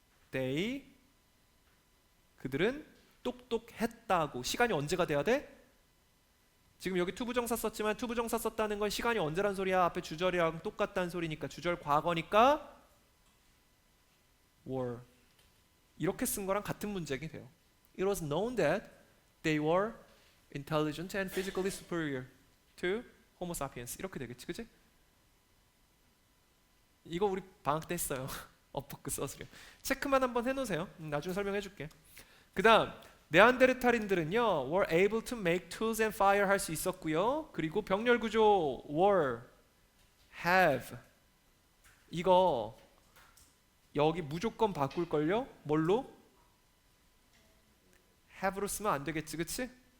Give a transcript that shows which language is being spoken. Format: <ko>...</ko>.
<ko>they 그들은 똑똑했다고. 시간이 언제가 돼야 돼? 지금 여기 투부정사 썼지만 투부정사 썼다는 건 시간이 언제란 소리야? 앞에 주절이랑 똑같다는 소리니까 주절 과거니까 were. 이렇게 쓴 거랑 같은 문제가 돼요.</ko> <en>It was known that they were intelligent and physically superior to Homo sapiens.</en> <ko>이렇게 되겠지, 그치? 이거 우리 방학 때 했어요. 어퍼크 써스려. 체크만 한번 해놓으세요. 나중에 설명해줄게. 그 다음 네안데르탈인들은요</ko> <en>were able to make tools and fire</en> <ko>할 수 있었고요. 그리고 병렬 구조 were, have 이거 여기 무조건 바꿀걸요? 뭘로? have로 쓰면 안 되겠지, 그치?</ko>